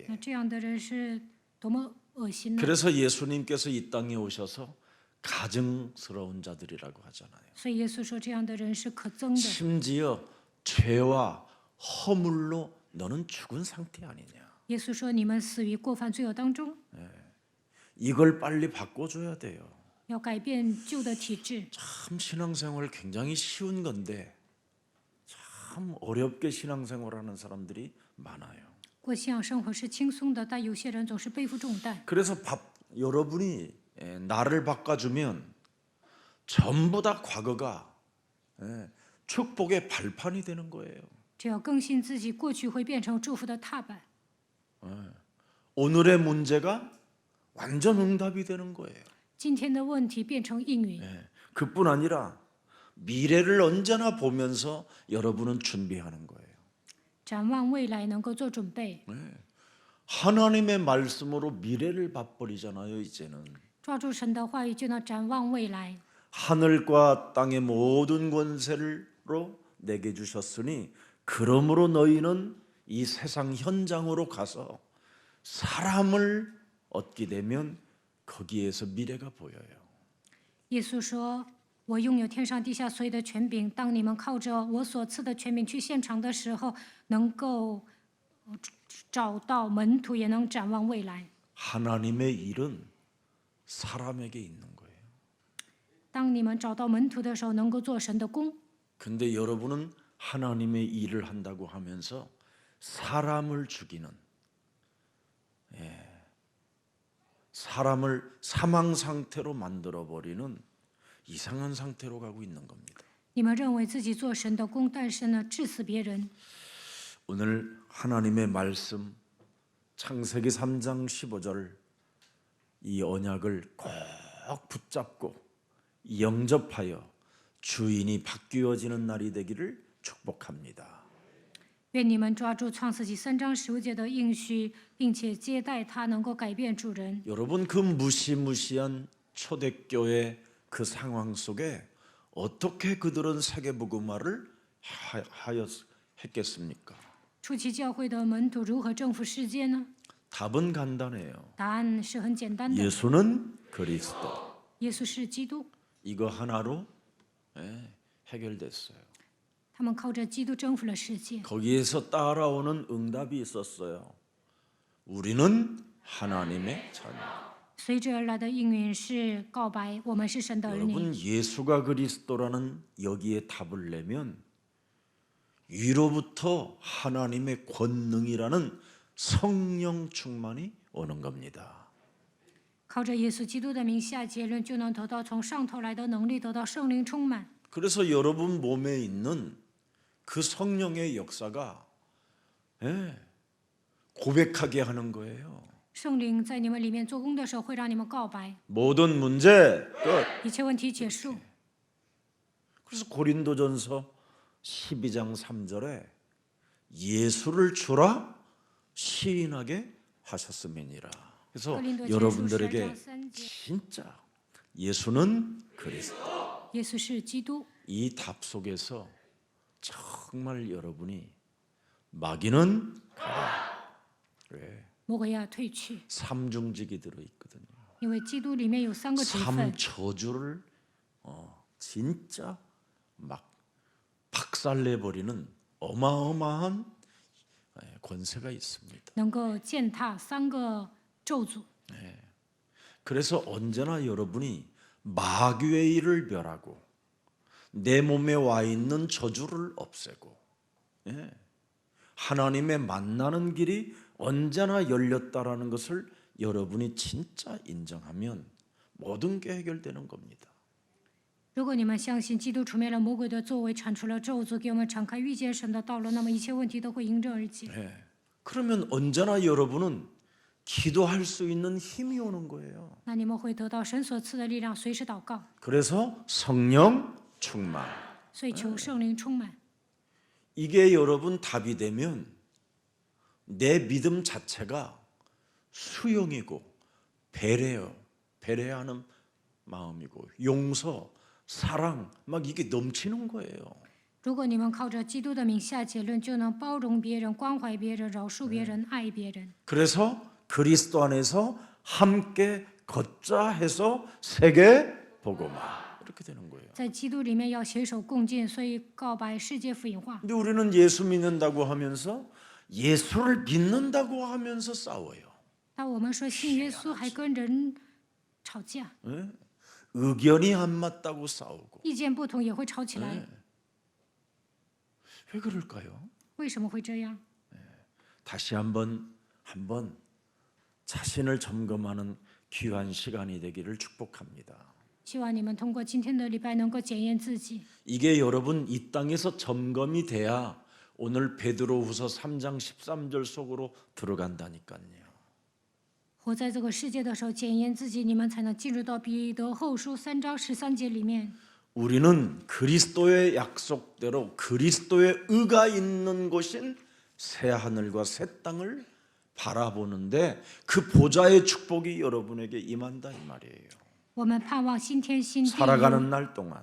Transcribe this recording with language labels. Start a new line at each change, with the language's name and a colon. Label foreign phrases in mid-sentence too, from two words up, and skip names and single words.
Chinese: 那这样的人是多么恶心呢？
Korean: 그래서 예수님께서 이 땅에 오셔서 가증스러운 자들이라고 하잖아요.
Chinese: 所以耶稣说，这样的人是可憎的，
Korean: 심지어 죄와 허물로 너는 죽은 상태 아니냐.
Chinese: 耶稣说，你们死于过犯罪恶当中，
Korean: 이걸 빨리 바꿔줘야 돼요.
Chinese: 要改变旧的体质。
Korean: 참 신앙생활 굉장히 쉬운 건데 참 어렵게 신앙생활하는 사람들이 많아요.
Chinese: 过信仰生活是轻松的，但有些人总是背负重担。
Korean: 그래서 여러분이 나를 바꿔주면 전부 다 과거가 축복의 발판이 되는 거예요.
Chinese: 只要更新自己，过去会变成祝福的踏板。
Korean: 오늘의 문제가 완전 응답이 되는 거예요.
Chinese: 今天的问题变成应允，
Korean: 그뿐 아니라 미래를 언제나 보면서 여러분은 준비하는 거예요.
Chinese: 展望未来能够做准备，
Korean: 하나님의 말씀으로 미래를 봐버리잖아요. 이제는
Chinese: 抓住神的话语就能展望未来。
Korean: 하늘과 땅의 모든 권세로 내게 주셨으니 그러므로 너희는 이 세상 현장으로 가서 사람을 얻게 되면 거기에서 미래가 보여요.
Chinese: 耶稣说：“我拥有天上地下所有的权柄。当你们靠着我所赐的权柄去现场的时候，能够找到门徒，也能展望未来。
Korean: 하나님의 일은 사람에게 있는 거예요.
Chinese: 当你们找到门徒的时候，能够做神的工。
Korean: 근데 여러분은 하나님의 일을 한다고 하면서 사람을 죽이는, 사람을 사망 상태로 만들어 버리는 이상한 상태로 가고 있는 겁니다.
Chinese: 你们认为自己做神的工，但是呢，致死别人。
Korean: 오늘 하나님의 말씀 창세기 3장 15절 이 언약을 꼭 붙잡고 영접하여 주인이 바뀌어지는 날이 되기를 축복합니다.
Chinese: 愿你们抓住创世纪3章15节的应许，并且接待他，能够改变主人。
Korean: 여러분 그 무시무시한 초대교회 그 상황 속에 어떻게 그들은 세계복음화를 했겠습니까?
Chinese: 初期教会的门徒如何征服世界呢？
Korean: 답은 간단해요.
Chinese: 答案是很简单的，
Korean: 예수는 그리스도.
Chinese: 耶稣是基督。
Korean: 이거 하나로 해결됐어요.
Chinese: 他们靠着基督征服了世界。
Korean: 거기에서 따라오는 응답이 있었어요. 우리는 하나님의 자녀.
Chinese: 随之而来的应允是告白，我们是神的儿女。
Korean: 여러분 예수가 그리스도라는 여기에 답을 내면 위로부터 하나님의 권능이라는 성령 충만이 오는 겁니다.
Chinese: 靠着耶稣基督的名下结论，就能得到从上头来的能力，得到圣灵充满。
Korean: 그래서 여러분 몸에 있는 그 성령의 역사가 고백하게 하는 거예요.
Chinese: 圣灵在你们里面做工的时候，会让你们告白，
Korean: 모든 문제 끝.
Chinese: 一切问题结束。
Korean: 그래서 고린도전서 12장 3절에 예수를 주라 시인하게 하셨음이니라. 그래서 고린도전서 여러분들에게 12장 3절. 진짜 예수는 그리스도.
Chinese: 耶稣是基督，
Korean: 이 답 속에서 정말 여러분이 마귀는 가라. 왜?
Chinese: 魔鬼要退去，
Korean: 삼중직이 들어있거든요.
Chinese: 因为基督里面有3个职分，
Korean: 삼저주를 진짜 막 박살내버리는 어마어마한 권세가 있습니다.
Chinese: 能够践踏3个咒诅。
Korean: 그래서 언제나 여러분이 마귀의 일을 멸하고 내 몸에 와 있는 저주를 없애고 하나님의 만나는 길이 언제나 열렸다라는 것을 여러분이 진짜 인정하면 모든 게 해결되는 겁니다.
Chinese: 如果你们相信基督除灭了魔鬼的作为，铲除了咒诅，给我们敞开遇见神的道路，那么一切问题都会迎刃而解。
Korean: 그러면 언제나 여러분은 기도할 수 있는 힘이 오는 거예요.
Chinese: 那你们会得到神所赐的力量，随时祷告。
Korean: 그래서 성령 충만.
Chinese: 所以求圣灵充满。
Korean: 이게 여러분 답이 되면 내 믿음 자체가 수용이고 배려하는 마음이고 용서, 사랑 막 이게 넘치는 거예요.
Chinese: 如果你们靠着基督的名下结论，就能包容别人、关怀别人、饶恕别人、爱别人。
Korean: 그래서 그리스도 안에서 함께 걷자 해서 세계 복음화 이렇게 되는 거예요.
Chinese: 在基督里面要携手共进，所以告白世界福音化。
Korean: 근데 우리는 예수 믿는다고 하면서 예수를 믿는다고 하면서 싸워요.
Chinese: 但我们说信耶稣，还跟人吵架，
Korean: 의견이 안 맞다고 싸우고.
Chinese: 意见不同也会吵起来。
Korean: 왜 그럴까요?
Chinese: 为什么会这样？
Korean: 다시 한번 자신을 점검하는 귀한 시간이 되기를 축복합니다.
Chinese: 希望你们通过今天的礼拜能够检验自己。
Korean: 이게 여러분 이 땅에서 점검이 돼야 오늘 베드로후서 3장 13절 속으로 들어간다니까요.
Chinese: 活在这个世界的时候，检验自己，你们才能进入到彼得后书3章13节里面。
Korean: 우리는 그리스도의 약속대로 그리스도의 의가 있는 곳인 새 하늘과 새 땅을 바라보는데 그 보좌의 축복이 여러분에게 임한다 이 말이에요.
Chinese: 我们盼望新天新地，
Korean: 살아가는 날 동안